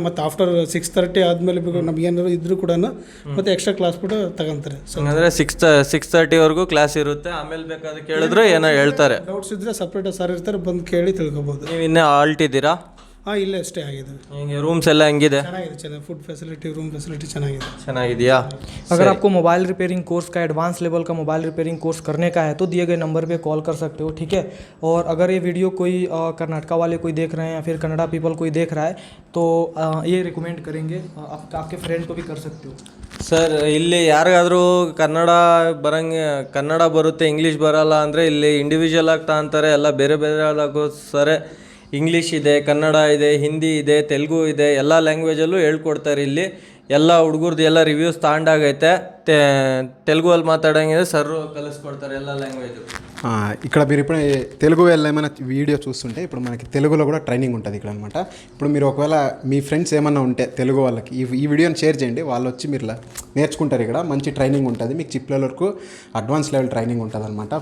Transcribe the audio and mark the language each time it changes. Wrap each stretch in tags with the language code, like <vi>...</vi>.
<kn>ಮತ್ತು ಆಫ್ಟರ್ 6:30 ಆದಮೇಲೆ ನಮ್ಗೆ ಏನಾದ್ರು ಇದ್ದರೂ ಕೂಡ ಮತ್ತು ಎಕ್ಸ್ಟ್ರಾ ಕ್ಲಾಸ್ ಬಿಟ್ಟು ತಗೊಂತಾರೆ.</kn> <en>so</en> <kn>ಅಂದರೆ 6:30ವರೆಗೂ ಕ್ಲಾಸ್ ಇರುತ್ತೆ. ಆಮೇಲೆ ಬೇಕಾದ್ರೆ ಕೇಳಿದ್ರೆ ಏನೋ ಹೇಳ್ತಾರೆ. ಡೌಟ್ಸ್ ಇದ್ದರೆ ಸಪ್ರೇಟ್ ಸರ್ ಇರ್ತಾರೆ, ಬಂದು ಕೇಳಿ ತಿಳ್ಕೊಬೋದು. ನೀವು ಇನ್ನೇ ಆಲ್ಟ್ ಇದ್ದೀರಾ? ಹಾಂ, ಇಲ್ಲೇ ಅಷ್ಟೇ ಆಗಿದೆ. ಹಿಂಗೆ ರೂಮ್ಸ್ ಎಲ್ಲ ಹೆಂಗಿದೆ? ಚೆನ್ನಾಗಿದೆ. ಫುಡ್ ಫೆಸಿಲಿಟಿ, ರೂಮ್ ಫೆसिलिटी ಚೆನ್ನಾಗಿದೆಯಾ?</kn> <hi>अगर आपको मोबाइल रिपेयरिंग कोर्स का एडवांस लेवल का मोबाइल रिपेयरिंग कोर्स करने का है तो दिए गए नंबर पे कॉल कर सकते हो, ठीक है। और अगर ये वीडियो कोई कर्नाटका वाले कोई देख रहे हैं या फिर कन्नड़ा पीपल कोई देख रहा है तो ये रिकमेंड करेंगे, आपके फ्रेंड को भी कर सकते हो।</hi> <kn>ಸರ್, ಇಲ್ಲಿ ಯಾರಿಗಾದರೂ ಕನ್ನಡ ಬರುತ್ತೆ, ಇಂಗ್ಲೀಷ್ ಬರಲ್ಲ ಅಂದರೆ ಇಲ್ಲಿ ಇಂಡಿವಿಜುವಲ್ ಆಗಿ ಅಂತಾರೆ. ಎಲ್ಲ ಬೇರೆ ಬೇರೆ ಆಗೋಸ್ಕರ ಇಂಗ್ಲೀಷ್ ಇದೆ, ಕನ್ನಡ ಇದೆ, ಹಿಂದಿ ಇದೆ, ತೆಲುಗು ಇದೆ, ಎಲ್ಲ ಲ್ಯಾಂಗ್ವೇಜಲ್ಲೂ ಹೇಳ್ಕೊಡ್ತಾರೆ. ಇಲ್ಲಿ ಎಲ್ಲ ಹುಡುಗರದ್ದು ಎಲ್ಲ ರಿವ್ಯೂಸ್ ತಗೊಂಡಾಗೈತೆ.</kn> <te>తెలుగులో మాట్లాడంగా సర్ కలుసుకొడతారు ಎಲ್ಲ లాంగ్వేజ్. ఇక్కడ మీరు ఇప్పుడు తెలుగు ఏమైనా వీడియో చూస్తుంటే ఇప్పుడు మనకి తెలుగులో కూడా ట్రైనింగ్ ఉంటుంది ఇక్కడ అనమాట. ఇప్పుడు మీరు ఒకవేళ మీ ఫ్రెండ్స్ ఏమన్నా ఉంటే తెలుగు వాళ్ళకి ఈ వీడియోని షేర్ చేయండి, వాళ్ళు వచ్చి మీరు నేర్చుకుంటారు. ఇక్కడ మంచి ట్రైనింగ్ ఉంటుంది, మీకు చిప్ లెవెల్కు అడ్వాన్స్ లెవెల్ ట్రైనింగ్ ఉంటుంది అనమాట.</te>